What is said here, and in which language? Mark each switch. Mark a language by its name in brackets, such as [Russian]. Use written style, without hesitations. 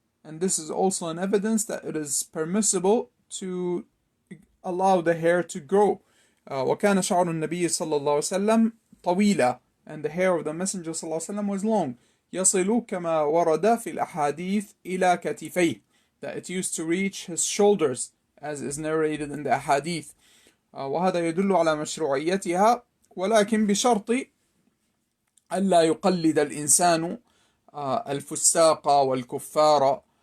[English] And this is also an evidence that it is permissible to allow the hair to grow. [Arabic] وكان شعر النبي صلى الله عليه وسلم طويلا, [English] and the hair of the Messenger صلى الله عليه وسلم was long. [Arabic] يصل كما ورد في الأحاديث إلى كتفيه, [English] that it used to reach his shoulders as is narrated in the أحاديث. [Arabic] وهذا يدل على مشروعيتها، ولكن بشرط ألا يقلد الإنسان الفساق والكفار،